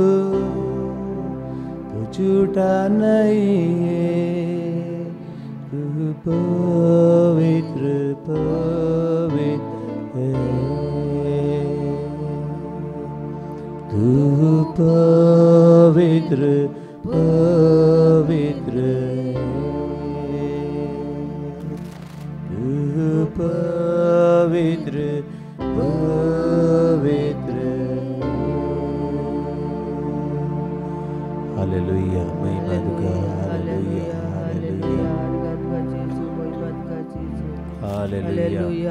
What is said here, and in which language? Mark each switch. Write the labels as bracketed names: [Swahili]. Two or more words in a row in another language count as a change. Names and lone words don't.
[Hindi] तू झूठा नहीं है, तू पवित्र पवित्र है, तू पवित्र पवित्र है, तू पवित्र पवित्र। हालेलुया, [Marathi] महिमा तुका, [Hindi] हालेलुया हालेलुया हालेलुया।